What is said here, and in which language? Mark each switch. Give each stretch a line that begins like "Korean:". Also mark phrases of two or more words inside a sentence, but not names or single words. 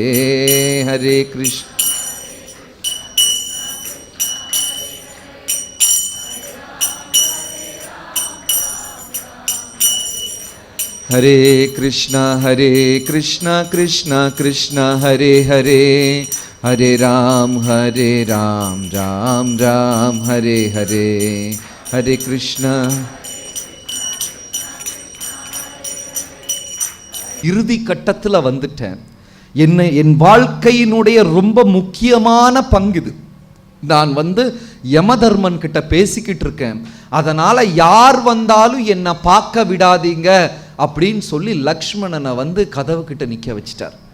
Sanskrit: हरे कृष्ण हरे कृष्ण कृष्ण कृष्ण हरे हरे, हरे राम राम राम हरे हरे। हरे कृष्ण।
Tamil: இறுதி கட்டத்தில் வந்துட்டேன். என் வாழ்க்கையினுடைய ரொம்ப முக்கியமான பங்கு இது. நான் யமதர்மன் கிட்ட பேசிக்கிட்டு இருக்கேன். அதனால யார் வந்தாலும் என்னை பார்க்க விடாதீங்க அப்படின்னு சொல்லி லக்ஷ்மணனை கதவு கிட்ட நிக்க வச்சிட்டார்.